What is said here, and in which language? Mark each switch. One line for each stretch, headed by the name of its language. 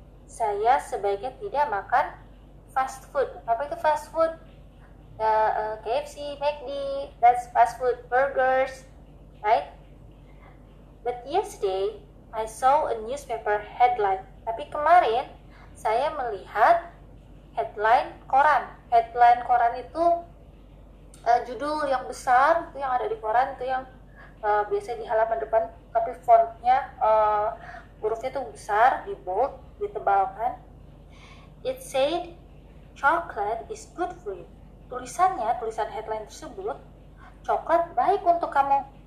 Indonesian: Saya sebaiknya tidak makan fast food. Apa itu fast food?
English: KFC, McD, that's fast food. Burgers, right? But yesterday, I saw a newspaper headline.
Indonesian: Tapi kemarin, saya melihat headline koran. Headline koran itu judul yang besar, itu yang ada di koran, itu yang biasanya di halaman depan, tapi fontnya, hurufnya tuh besar, di bold, ditebalkan.
English: It said, chocolate is good for you.
Indonesian: Tulisan headline tersebut, coklat baik untuk kamu.